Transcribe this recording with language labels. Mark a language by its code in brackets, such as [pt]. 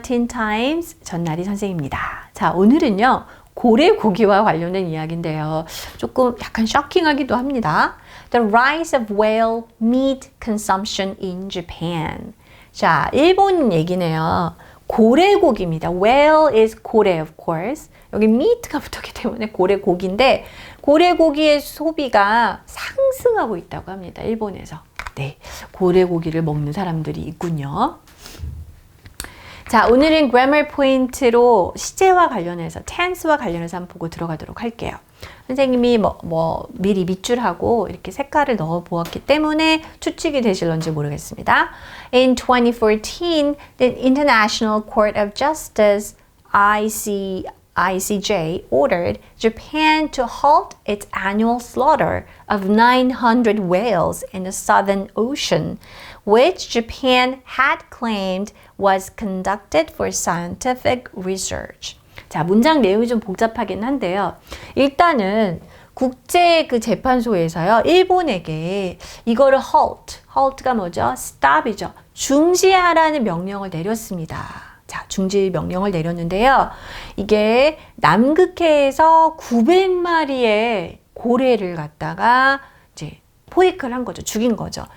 [ko] Teen Times 전나리 선생입니다. 자, 오늘은요. 고래고기와 관련된 이야기인데요. 조금 약간 쇼킹하기도 합니다. [en] The rise of whale meat consumption in Japan. [ko] 자, 일본 얘기네요. 고래고기입니다. [en] Whale is 고래, of course. [ko] 여기 meat가 붙었기 때문에 고래고기인데 고래고기의 소비가 상승하고 있다고 합니다. 일본에서. 네, 고래고기를 먹는 사람들이 있군요. 자, 오늘은 grammar 포인트로 시제와 관련해서, tense와 관련해서 한번 보고 들어가도록 할게요. 선생님이 미리 밑줄하고 이렇게 색깔을 넣어 보았기 때문에 추측이 되실런지 모르겠습니다. [en] In 2014, the International Court of Justice, ICJ, ordered Japan to halt its annual slaughter of 900 whales in the Southern Ocean, which Japan had claimed was conducted for scientific research. [ko] 자, 문장 내용이 좀 복잡하긴 한데요. 일단은 국제 그 재판소에서요, 일본에게 이거를 halt가 뭐죠? stop이죠. 중지하라는 명령을 내렸습니다. 자, 중지 명령을 내렸는데요. 이게 남극해에서 900마리의 고래를 갖다가 이제 포획을 한 거죠. 죽인 거죠.